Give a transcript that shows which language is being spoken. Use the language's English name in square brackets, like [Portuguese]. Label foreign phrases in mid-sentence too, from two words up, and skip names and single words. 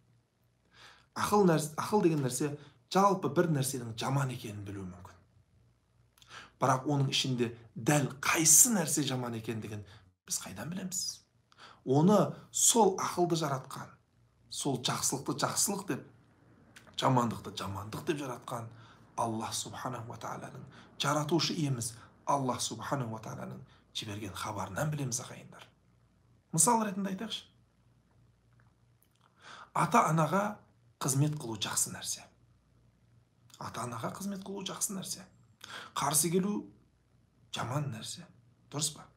[Kazakh] Ақыл деген нәрсе жалпы бір нәрсенің жаман екенін білуі мүмкін. Бірақ оның ішінде дәл қайсы нәрсе жаман екендігін біз қайдан білеміз? Оны сол ақылды жаратқан, сол жақсылықты жақсылық деп, жамандықты жамандық деп жаратқан [Arabic] الله سبحانه وتعالى [Kazakh] жаратушы иеміз [Arabic] الله سبحانه وتعالى [Kazakh] жіберген хабарынан білеміз ағайындар. Мысал ретінде айтайықшы. Ата-анаға қызмет қылу жақсы нәрсе. Ата-анаға қызмет қылу жақсы нәрсе. Қарсы келу жаман нәрсе. Дұрыс па?